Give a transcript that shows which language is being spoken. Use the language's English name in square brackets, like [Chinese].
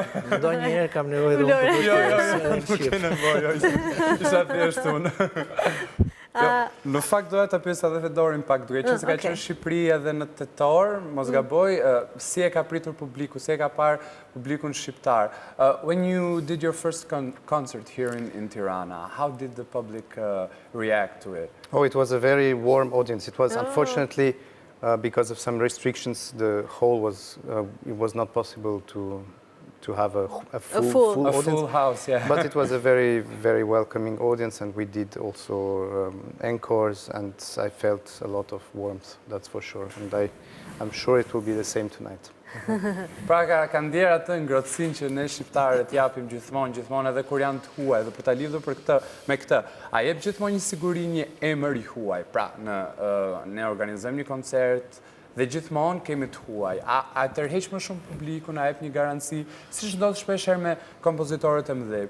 [Albanian] Ndonjëherë kam nevojë dhe unë të nuk ke nevojë. Isha thjesht unë. Në fakt doja ta pyesja edhe Fedorin pak, duke qenë se ka qenë në Shqipëri edhe në tetor, mos gaboj, si e ka pritur publiku, si e ka parë publikun shqiptar. [English] When you did your first concert here in Tirana, how did the public react to it? Oh, it was a very warm audience. It was unfortunately because of some restrictions, the hall was it was not possible to have a full audience. A full house, yeah. But it was a very, very welcoming audience, and we did also encores, and I felt a lot of warmth, that's for sure. And I'm sure it will be the same tonight. [Albanian] Pra ka ndjer atë ngrohtësinë që ne shqiptarët japim gjithmonë edhe kur janë të huaj, dhe për ta lidhur me këtë, a jep gjithmonë një siguri, një emër i huaj. Pra ne organizojmë një koncert dhe gjithmonë kemi të huaj. A tërheq më shumë publikun, a jep një garanci, siç ndodh shpeshherë me kompozitorët e mëdhenj.